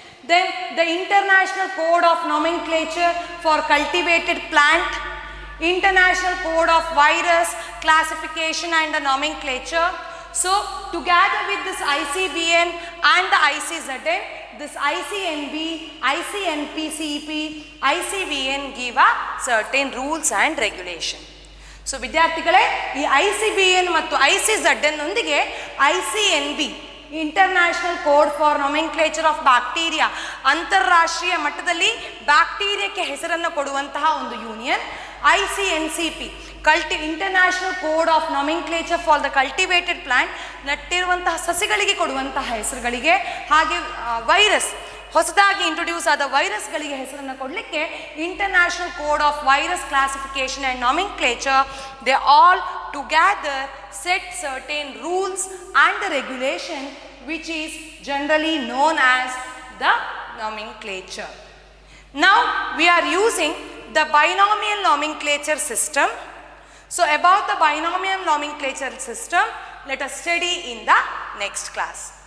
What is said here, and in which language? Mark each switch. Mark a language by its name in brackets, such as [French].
[English] Then the International Code of Nomenclature for cultivated plant, International Code of Virus Classification and the Nomenclature. So together with this ICBN and the ICZN, this ICNB, ICNP-CP, ICBN give a certain rules and regulation. [Kannada] So ವಿದ್ಯಾರ್ಥಿಗಳೇ, ಈ ICBN ಮತ್ತು ICZN ಒಂದಿಗೆ ICNB, international code for ನೊಮೆನ್ಕ್ಲೇಚರ್ of bacteria, ಅಂತಾರಾಷ್ಟ್ರೀಯ ಮಟ್ಟದಲ್ಲಿ ಬ್ಯಾಕ್ಟೀರಿಯಾಕ್ಕೆ ಹೆಸರನ್ನು ಕೊಡುವಂತಹ ಒಂದು union. ICNCP, international code of ನೊಮೆನ್ಕ್ಲೇಚರ್ for the cultivated plant, ನಟ್ಟಿರುವಂತಹ ಸಸಿಗಳಿಗೆ ಕೊಡುವಂತಹ ಹೆಸರುಗಳಿಗೆ. ಹಾಗೆ ವೈರಸ್, ಹೊಸದಾಗಿ ಇಂಟ್ರೊಡ್ಯೂಸ್ ಆದ ವೈರಸ್ಗಳಿಗೆ ಹೆಸರನ್ನು ಕೊಡಲಿಕ್ಕೆ international code of virus classification and ನೊಮೆನ್ಕ್ಲೇಚರ್. [English] They all together set certain rules and the regulation which is generally known as the nomenclature. Now we are using the binomial nomenclature system. So about the binomial nomenclature system, let us study in the next class.